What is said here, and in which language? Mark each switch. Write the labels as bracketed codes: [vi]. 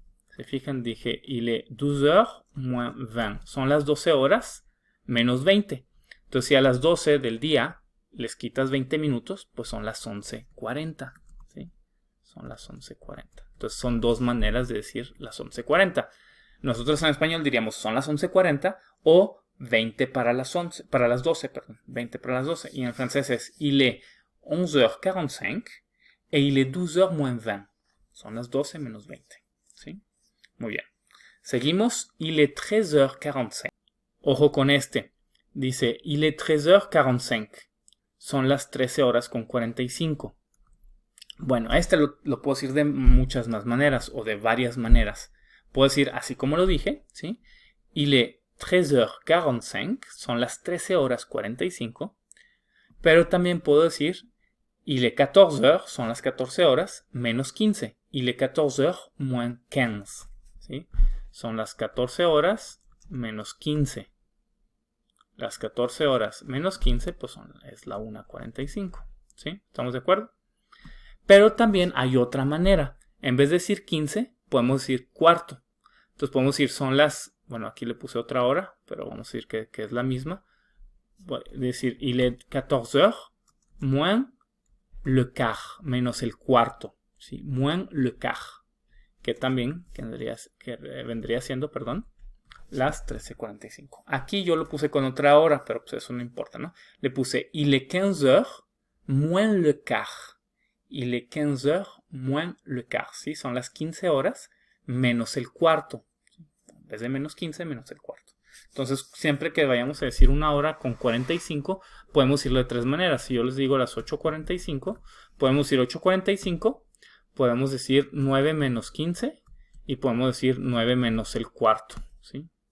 [es] Se fijan, dije, [fr] il est 12h moins 20. [es] Son las 12 horas menos 20. Entonces, si a las 12 del día les quitas 20 minutos, pues son las 11:40. ¿Sí? Son las 11:40. Entonces, son dos maneras de decir las 11:40. Nosotros en español diríamos son las 11:40 o 20 para las 12, perdón. 20 para las 12. Y en francés es [fr] il est 11h45 et il est 12h moins 20. [es] Son las 12 menos 20. ¿Sí? Muy bien. Seguimos. [fr] Il est 13h45. [es] Ojo con este. Dice, [fr] il est 13h45. [es] Son las 13:45. Bueno, este lo puedo decir de muchas más maneras o de varias maneras. Puedo decir así como lo dije, ¿sí? [fr] Il est 13h45. [es] Son las 13:45. Pero también puedo decir [fr] Il est 14 heures, [es] son las 14 horas, menos 15. [fr] Il est 14 heures moins 15. [es] ¿Sí? Son las 14 horas menos 15. Las 14 horas menos 15 pues es la 1:45. ¿Sí? ¿Estamos de acuerdo? Pero también hay otra manera. En vez de decir 15, podemos decir cuarto. Entonces podemos decir son las... Bueno, aquí le puse otra hora, pero vamos a decir que es la misma. Voy a decir, [fr] il est 14 heures moins le quart, [es] menos el cuarto. ¿Sí? [fr] Moins le quart. [es] Que también vendría siendo, perdón, las 13:45. Aquí yo lo puse con otra hora, pero pues eso no importa, ¿no? Le puse [fr] il est 15 heures moins le quart. Il est 15 heures moins le quart. [es] ¿Sí? Son las 15 horas menos el cuarto. En vez de menos 15, menos el cuarto. Entonces, siempre que vayamos a decir una hora con 45, podemos decirlo de tres maneras. Si yo les digo las 8:45, podemos decir 8:45, podemos decir 9 menos 15 y podemos decir 9 menos el cuarto. ¿Sí?